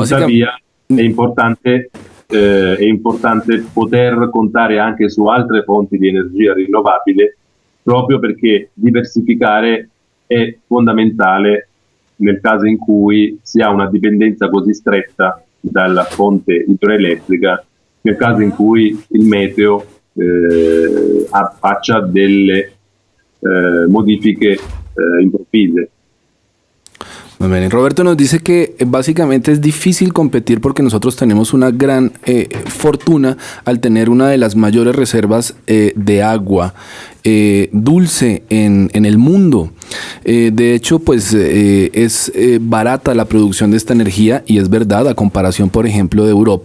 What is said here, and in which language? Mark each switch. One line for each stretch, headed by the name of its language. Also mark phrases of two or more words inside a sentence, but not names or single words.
Italian: tuttavia è importante poter contare anche su altre fonti di energia rinnovabile, proprio perché diversificare è fondamentale nel caso in cui si ha una dipendenza così stretta dalla fonte idroelettrica, nel caso in cui il meteo faccia delle modifiche improvvise.
Spanish: Muy bien. Roberto nos dice que básicamente es difícil competir porque nosotros tenemos una gran fortuna al tener una de las mayores reservas de agua dulce en el mundo. De hecho, pues es barata la producción de esta energía y es verdad a comparación, por ejemplo, de Europa.